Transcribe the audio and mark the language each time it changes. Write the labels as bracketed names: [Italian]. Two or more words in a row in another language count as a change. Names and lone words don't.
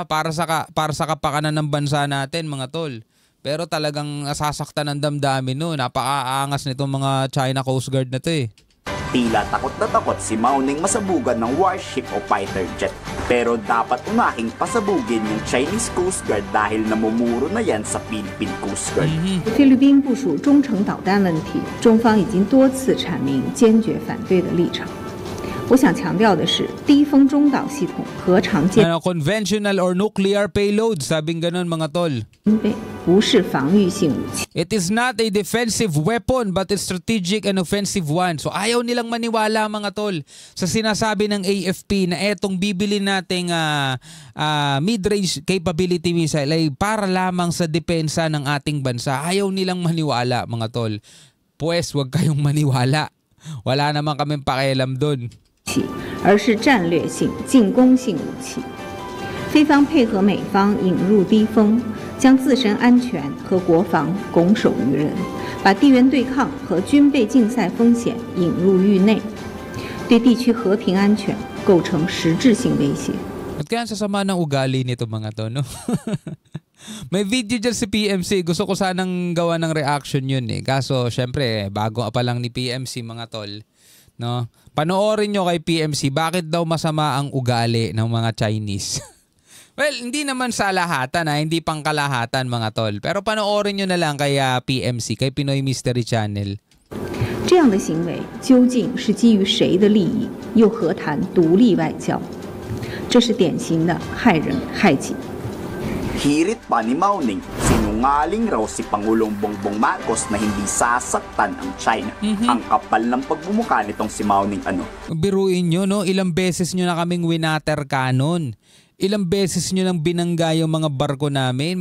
[Filipino] Para sa kapakanan ng bansa natin, mga tol. Pero talagang nasasaktan ng damdamin, no? Napakaangas nitong mga China Coast Guard na to eh. Tila takot na takot si Mao-Ning masabugan ng warship o fighter jet. Pero dapat unahing pasabugin yung Chinese Coast Guard dahil namumuro na yan sa Philippine Coast Guard. [Chinese] 菲律宾部署中程导弹问题，中方已经多次阐明坚决反对的立场。我想强调的是，低风中导系统和常见 [English] conventional or nuclear payload, [Filipino] sabing ganun mga tol. [Chinese] 备不是防御性武器。 [English] It is not a defensive weapon but a strategic and offensive one. [Filipino] So ayaw nilang maniwala mga tol sa sinasabi ng AFP na etong bibili nating [English] mid-range capability missile [Filipino] ay para lamang sa depensa ng ating bansa. Ayaw nilang maniwala mga tol. Pues wag kayong maniwala. Wala naman kaming pakialam doon. [Chinese] 而是战略性、进攻性武器。菲方配合美方引入低风，将自身安全和国防拱手于人，把地缘对抗和军备竞赛风险引入域内，对地区和平安全构成实质性威胁。 [Filipino] At kaya sasama ng ugali nito mga to, no? May video dyan si PMC. Gusto ko sanang gawa ng reaction yun eh. Kaso syempre bago pa lang ni PMC mga tol. No? Panoorin nyo kay PMC bakit daw masama ang ugali ng mga Chinese. Well, hindi naman sa lahatan hindi pang kalahatan mga tol. Pero panoorin nyo na lang kay PMC, kay Pinoy Mystery Channel. [Chinese] 这样的行为究竟是基于谁的利益？又何谈独立外交？这是典型的害人害己。 [Filipino] Hirit pa ni Mao Ning, sinungaling raw si Pangulong Bongbong Marcos na hindi sasaktan ang China. Ang kapal ng pagbumuka nitong si Mao Ning ano. Biruin nyo, no? Ilang beses nyo na kaming winater canon. Ilang beses nyo nang binangga yung mga barko namin.